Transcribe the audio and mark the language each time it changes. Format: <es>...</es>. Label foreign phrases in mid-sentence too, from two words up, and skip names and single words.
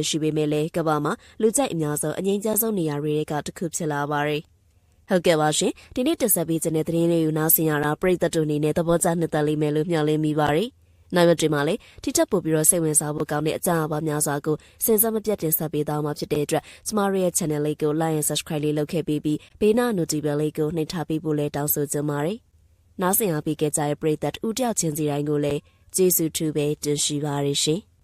<my>ရှိပေမဲ့လည်းကမ္ဘာမှာလူကြိုက်အများဆုံးအငြိမ်းချမ်းဆုံးနေရာတွေကတစ်ခုဖြစ်လာပါတယ်။ဟုတ်ကဲ့ပါရှင်ဒီနေ့တက်ဆက်ပေးခြင်းတဲ့သတင်းလေးကိုနားဆင်ရတာပရိသတ်တို့အနေနဲ့သဘောကျနှစ်သက်လိမ့်မယ်လို့မျှော်လင့်မိပါတယ်။နောက်ရက်တွေမှာလည်းထိထပ်ပို့ပြီးတော့စိတ်ဝင်စားဖို့ကောင်းတဲ့အကြောင်းအရာများစွာကိုစဉ်းစားမပြတ်တင်ဆက်ပေးသွားမှာဖြစ်တဲ့အတွက်ကျမတို့ရဲ့ channel လေးကို</my> <en>like and subscribe</en> <my>လေးလုပ်ခဲ့ပြီးဘေးနား notification လေးကိုနှိပ်ထားပေးဖို့လည်းတောင်းဆိုချင်ပါတယ်။နားဆင်အားပေးကြတဲ့ပရိသတ်ဦးတယောက်ချင်းစီတိုင်းကိုလည်းကျေးဇူးထူးပဲတင်ရှိပါရရှင်</my>